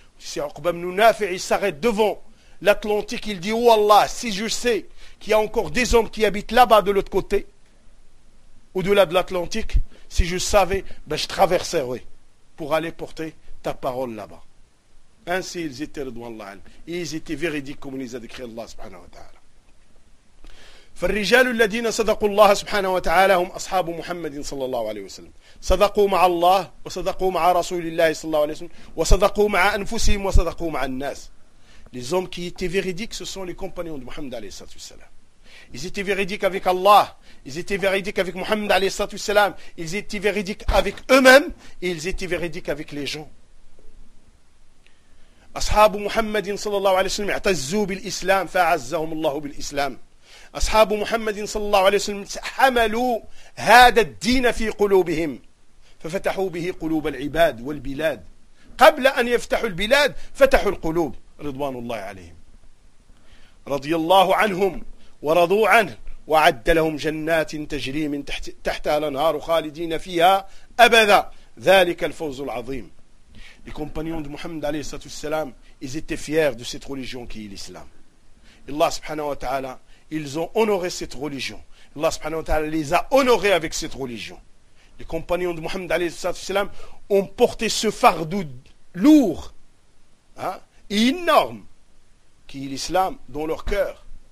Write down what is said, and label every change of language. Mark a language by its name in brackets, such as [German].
[French] Si Uqba ibn Nafi' s'arrête devant l'Atlantique, il dit: oh Allah, si je sais qu'il y a encore des hommes qui habitent là-bas de l'autre côté, au-delà de l'Atlantique, si je savais, ben je traverserais pour aller porter ta parole là-bas. Ainsi ils étaient radhiyallahu anhum. Et ils étaient véridiques comme les a décrit Allah subhanahu wa ta'ala. [Arabic] فالرجال الذين صدقوا الله سبحانه وتعالى هم أصحاب محمد صلى الله عليه وسلم صدقوا مع الله وصدقوا مع رسول الله صلى الله عليه وسلم وصدقوا مع أنفسهم وصدقوا مع الناس. [French] Les hommes qui étaient véridiques, ce sont les compagnons de Muhammad [Arabic] عليه الصلاة والسلام. [French] Ils étaient véridiques avec Allah, ils étaient véridiques avec Muhammad [Arabic] عليه الصلاة والسلام, [French] ils étaient véridiques avec eux-mêmes et ils étaient véridiques avec les gens. [Arabic] أصحاب محمد صلى الله عليه وسلم اعتزوا بالإسلام فأعزهم الله بالإسلام. أصحاب محمد صلى الله عليه وسلم حملوا هذا الدين في قلوبهم ففتحوا به قلوب العباد والبلاد قبل أن يفتحوا البلاد فتحوا القلوب رضوان الله عليهم رضي الله عنهم ورضوا عنه وعد لهم جنات تجري من تحتها الأنهار خالدين فيها أبدا ذلك الفوز العظيم. [French] Les compagnons de Muhammad [Arabic] عليه الصلاة والسلام, [French] ils étaient fiers de cette religion qui est l'islam. Allah subhanahu wa ta'ala, ils ont honoré cette religion. Allah subhanahu wa ta'ala les a honorés avec cette religion. Les compagnons de Muhammad alayhi salam ont porté ce fardeau lourd et énorme qui est l'islam dans leur cœur.